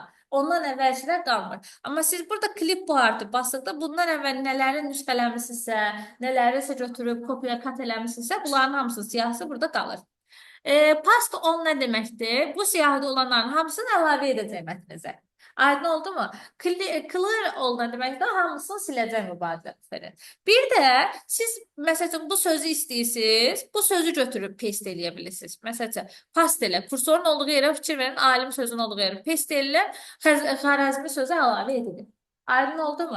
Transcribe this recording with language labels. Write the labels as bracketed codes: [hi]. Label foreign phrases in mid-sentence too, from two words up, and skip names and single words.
[az] Ondan əvvəlcilər qalmır. Amma siz burada klipboardı basdıqda bundan əvvəl nələri nüsxələmisinizsə, nələri isə götürüb kopya qət eləmisinizsə, bunların hamısı siyahısı burada qalır. [en] Past on [az] nə deməkdir? Bu siyahıda olanların hamısını əlavə edəcək mətnizə. Aydın oldu mu? [en] Clear all [az] nə deməkdir? Hamısını siləcək mübadiləsi verin. Bir də siz məsələn bu sözü istəyirsiniz, bu sözü götürüb paste eləyə bilirsiniz. Məsələn, past elə, kursorun olduğu yerə fikir verin, alim sözünün olduğu yerə paste eləyin, xarəzmi sözü əlavə edilir. Aydın oldu mu?